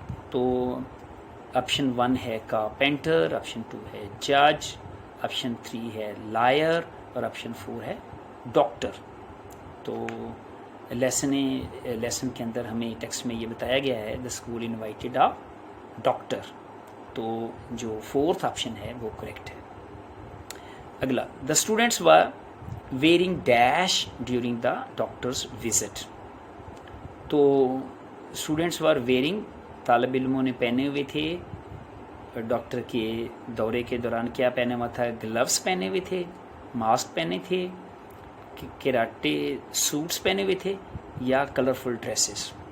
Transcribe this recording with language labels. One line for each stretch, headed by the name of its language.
Urdu: تو آپشن 1 ہے carpenter, option 2 ہے جج, آپشن 3 ہے لائر اور آپشن 4 ہے ڈاکٹر. تو لیسن کے اندر ہمیں ٹیکسٹ میں یہ بتایا گیا ہے
English: The school invited a doctor.
Urdu: تو جو 4th آپشن ہے وہ کریکٹ ہے.
English: اگلا the students were wearing dash during the doctor's visit.
Urdu: تو
English: students were wearing
Urdu: طالب علموں نے پہنے ہوئے تھے ڈاکٹر کے دورے کے دوران کیا پہنا ہوا تھا گلوز پہنے ہوئے تھے ماسک پہنے تھے کراٹے سوٹس پہنے ہوئے تھے یا کلرفل ڈریسز.